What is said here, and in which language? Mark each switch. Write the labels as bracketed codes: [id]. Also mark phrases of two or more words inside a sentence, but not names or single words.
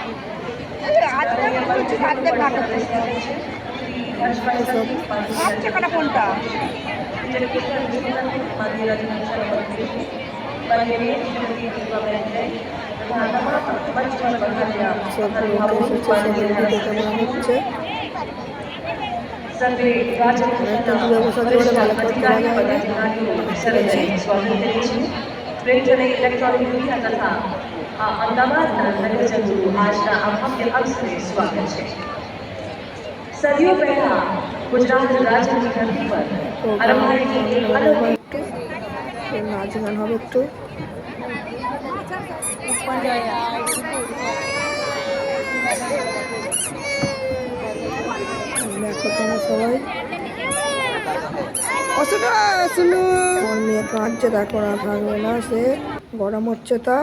[bn] সব লোক এসেছে, সবাই দেখে মনে হচ্ছে অনেকটা দূরে বসা দিয়ে বলে ভালো করে তোলা যায় না। [en] electronic media [gu] तथा अहमदाबादના નગરજનો આજના આ ભવ્ય અવસરે સ્વાગત છે. સદીઓ પહેલા ગુજરાત રાજ્યની ધરતી પર આરંભાયેલી એક અલૌકિક [bn] নাচ গান হবে একটু। দেখো তোমরা সবাই, আমার মেয়ে কাঁদছে, দেখো না থাকবে না, সে গরম হচ্ছে তার।